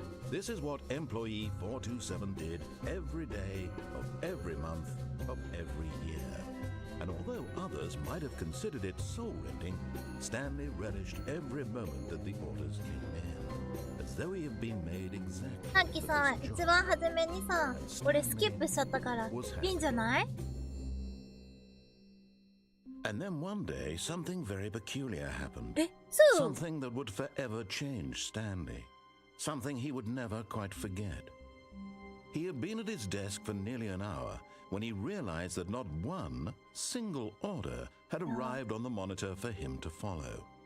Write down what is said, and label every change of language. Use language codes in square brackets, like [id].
[en] This is what employee 427 did every day of every month of every year. And although others might have considered it soul-rending, Stanley relished every moment that the orders came in, as though he had been made exactly [ja] さっきさ、一番初めにさ、俺スキップしちゃったから、いいんじゃない？ [en] And then one day, something very peculiar happened. [ja] え、そう？ [en] Something that would forever change Stanley. something he would never quite forget. He had been at his desk for nearly an hour when he realized that not one single order had arrived on the monitor for him to follow.